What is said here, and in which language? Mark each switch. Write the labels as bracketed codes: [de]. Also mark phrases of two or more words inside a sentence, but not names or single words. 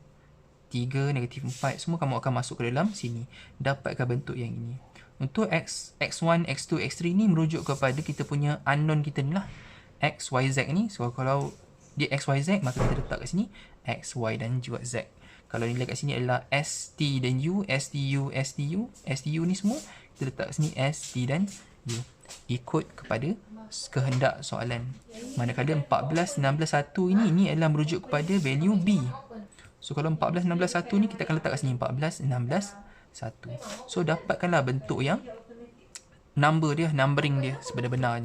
[ms] 3, negatif 4, semua kamu akan masuk ke dalam sini. Dapatkan bentuk yang ini. Untuk X1, X2, X3 ni merujuk kepada kita punya unknown kita ni lah. X, Y, Z ni. So kalau dia X, Y, Z, maka kita letak kat sini X, Y dan juga Z. Kalau nilai kat sini adalah S, T dan U, S, T, U, S, T, U. S, T, U ni semua kita letak kat sini S, T dan U. Ikut kepada kehendak soalan. Manakala 14, 16, 1 ini adalah merujuk kepada value B. So kalau 14, 16, 1 ni kita akan letak kat sini 14, 16, 1. So dapatkanlah bentuk yang numbering dia sebenar-benarnya.